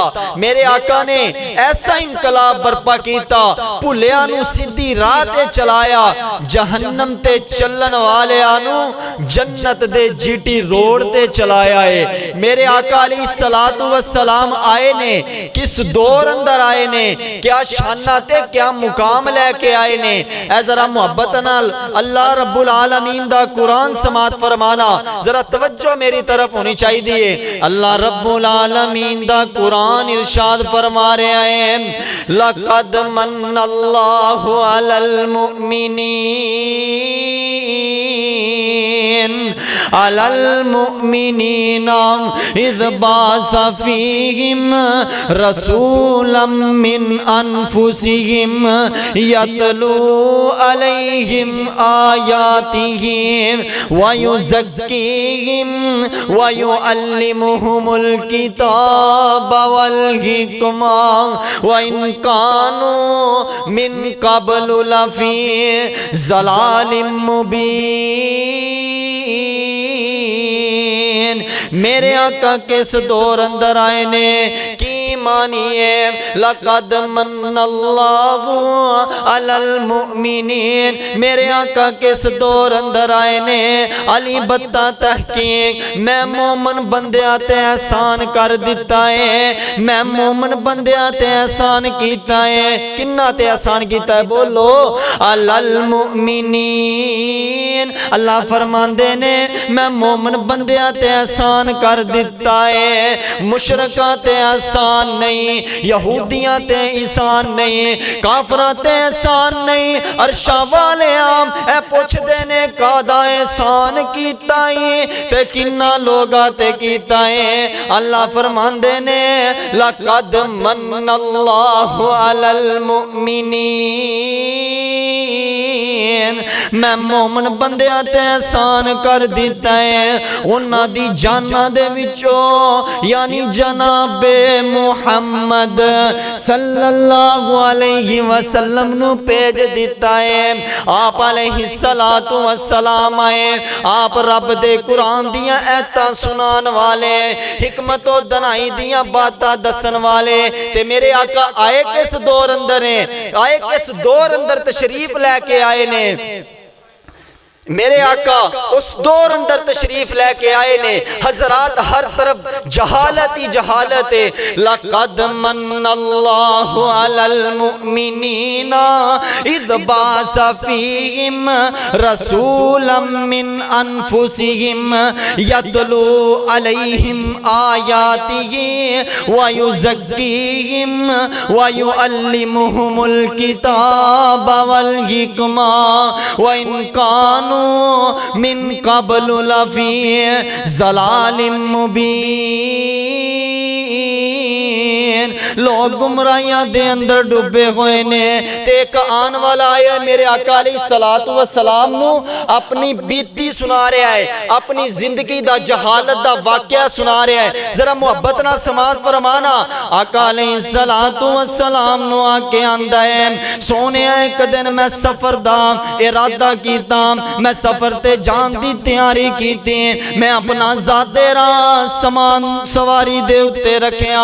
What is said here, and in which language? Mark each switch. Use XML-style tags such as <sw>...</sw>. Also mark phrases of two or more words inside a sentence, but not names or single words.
<pa>ਮੇਰੇ ਆਕਾ ਨੇ ਐਸਾ ਇਨਕਲਾਬ ਬਰਪਾ ਕੀਤਾ, ਭੁੱਲਿਆਂ ਨੂੰ ਸਿੱਧੀ ਰਾਹ ਤੇ ਚਲਾਇਆ, ਜਹੰਨਮ ਤੇ ਚੱਲਣ ਵਾਲਿਆਂ ਨੂੰ ਜੰਨਤ ਦੇ ਜੀਟੀ ਰੋਡ ਤੇ ਚਲਾਇਆ ਹੈ। ਮੇਰੇ ਆਕਾ</pa> <ar>عليه الصلاة والسلام</ar> <pa>ਆਏ ਨੇ, ਕਿਸ ਦੌਰ ਅੰਦਰ ਆਏ ਨੇ, ਕੀ ਸ਼ਾਨਾਂ ਤੇ ਕੀ ਮੁਕਾਮ ਲੈ ਕੇ ਆਏ ਨੇ। ਐ ਜ਼ਰਾ ਮੋਹੱਬਤ ਨਾਲ</pa> <ar>الله رب العالمين</ar> <pa>ਦਾ ਕੁਰਾਨ ਸਮਾਅਤ ਫ਼ਰਮਾਣਾ, ਜ਼ਰਾ ਤਵੱਜੋ ਮੇਰੀ ਤਰਫ਼ ਹੋਣੀ ਚਾਹੀਦੀ।</pa> <ar>الله رب العالمين</ar> <pa>ਦਾ ਕੁਰਾਨ ਇਰਸ਼ਾਦ ਫ਼ਰਮਾ ਰਹੇ ਹੈਂ,</pa> <ar>لقد من الله على المؤمنين إذ بعث فيهم رسولا من أنفسهم يتلو عليهم آياته ويزكيهم ويعلمهم الكتاب والحكمة وإن كانوا من قبل لفي ضلال مبين.</ar> <pa>ਮੇਰੇ ਆਕਾ ਕਿਸ ਦੌਰ ਅੰਦਰ ਆਏ ਨੇ, ਕੀ ਮੰਨੀਏ</pa> <ar>لقد من الله على المؤمنين.</ar> <pa>ਮੇਰੇ ਆਕਾ ਕਿਸ ਦੌਰ ਅੰਦਰ ਆਏ ਨੇ, ਅਲੀ ਬੱਤਾ ਤਹਕੀਕ, ਮੈਂ ਮੋਮਨ ਬੰਦਿਆਂ ਤੇ ਅਹਿਸਾਨ ਕਰ ਦਿੱਤਾ ਹੈ, ਮੈਂ ਮੋਮਨ ਬੰਦਿਆਂ ਤੇ ਅਹਿਸਾਨ ਕੀਤਾ ਹੈ। ਕਿਨ੍ਹਾਂ ਤੇ ਅਹਿਸਾਨ ਕੀਤਾ ਹੈ, ਬੋਲੋ</pa> <ar>على المؤمنين.</ar> <pa>ਅੱਲਾਹ ਫ਼ਰਮਾਂਦੇ ਨੇ ਮੈਂ ਮੋਮਨ ਬੰਦਿਆਂ ਤੇ ਅਹਿਸਾਨ ਕਰ ਦਿੱਤਾ ਹੈ। ਮੁਸ਼ਰਿਕਾਂ ਤੇ ਅਹਿਸਾਨ ਨਹੀਂ, ਯਹੂਦੀਆਂ ਤੇ ਅਹਿਸਾਨ ਨਹੀਂ, ਕਾਫ਼ਰਾਂ ਤੇ ਅਹਿਸਾਨ ਨਹੀਂ। ਅਰਸ਼ਾਂ ਵਾਲੇ ਆਮ ਏ ਪੁੱਛਦੇ ਨੇ ਕਿਹੜਾ ਅਹਿਸਾਨ ਕੀਤਾ ਹੈ ਤੇ ਕਿਨ੍ਹਾਂ ਲੋਕਾਂ ਤੇ ਕੀਤਾ ਹੈ। ਅੱਲਾਹ ਫ਼ਰਮਾਂਦੇ ਨੇ</pa> <ar>لقد من الله على المؤمنين,</ar> <pa>ਮੈਂ ਮੋਮਨ ਬੰਦਿਆਂ ਤੇ ਅਹਿਸਾਨ ਕਰ ਦਿੱਤਾ ਹੈ। ਉਨ੍ਹਾਂ ਦੀ ਜਾਨਾਂ ਦੇ ਵਿੱਚੋਂ ਯਾਨੀ ਜਨਾਬ-ਏ ਮੁਹੰਮਦ</pa> <ar>صلى الله عليه وسلم</ar> <pa>ਨੂੰ ਭੇਜ ਦਿੱਤਾ ਹੈ। ਆਪ</pa> <ar>عليه الصلاة والسلام</ar> <pa>ਆਏ, ਆਪ ਰੱਬ ਦੇ ਕੁਰਾਨ ਦੀਆਂ ਆਇਤਾਂ ਸੁਣਾਉਣ ਵਾਲੇ, ਹਿਕਮਤ ਔਰ ਦਾਨਾਈ ਦੀਆਂ ਬਾਤਾਂ ਦੱਸਣ ਵਾਲੇ। ਤੇ ਮੇਰੇ ਆਕਾ ਆਏ ਕਿਸ ਦੌਰ ਅੰਦਰ ਹੈ, ਆਏ ਕਿਸ ਦੌਰ ਅੰਦਰ ਤਸ਼ਰੀਫ਼ ਲੈ ਕੇ ਆਏ ਨੇ। ਮੇਰੇ ਆਕਾ ਉਸ ਦੌਰ ਅੰਦਰ ਤਸ਼ਰੀਫ਼ ਲੈ ਕੇ ਆਏ ਨੇ, ਹਜ਼ਰਾਤ ਹਰ ਤਰਫ਼ ਜਹਾਲਤ ਹੀ ਜਹਾਲਤ ਹੈ।</pa> <ar>لقد من الله على المؤمنين إذ بعث فيهم رسولا من أنفسهم يتلو عليهم آياته ويزكيهم ويعلمهم الكتاب والحكمة وإن كانوا من قبل لفي ضلال مبين.</ar> <pa>ਲੋਕ ਗੁਮਰਾਹੀਆਂ ਦੇ ਅੰਦਰ ਡੁੱਬੇ ਹੋਏ ਨੇ ਤੇ ਇੱਕ ਆਉਣ ਵਾਲਾ ਆਇਆ ਮੇਰੇ ਆਕਾ</pa> <ar>عليه الصلاة والسلام</ar> <pa>ਨੂੰ ਆਪਣੀ ਬੀਤੀ ਸੁਣਾ ਰਿਹਾ ਹੈ, ਆਪਣੀ ਜ਼ਿੰਦਗੀ ਦਾ ਜਹਾਲਤ ਦਾ ਵਾਕਿਆ ਸੁਣਾ ਰਿਹਾ ਹੈ। ਜ਼ਰਾ ਮੁਹੱਬਤ ਨਾਲ ਸਮਾਅਤ ਫ਼ਰਮਾਣਾ। ਆਕਾ</pa> <ar>عليه الصلاة والسلام</ar> <pa>ਨੂੰ ਆ ਕੇ ਆਂਹਦਾ ਹੈ, ਸੋਹਣੇ ਇੱਕ ਦਿਨ ਮੈਂ ਸਫ਼ਰ ਦਾ ਇਰਾਦਾ ਕੀਤਾ, ਮੈਂ ਸਫ਼ਰ ਤੇ ਜਾਣ ਦੀ ਤਿਆਰੀ ਕੀਤੀ, ਮੈਂ ਆਪਣਾ ਜ਼ਾਤੀ ਸਾਮਾਨ ਸਵਾਰੀ ਦੇ ਉੱਤੇ ਰੱਖਿਆ।</pa>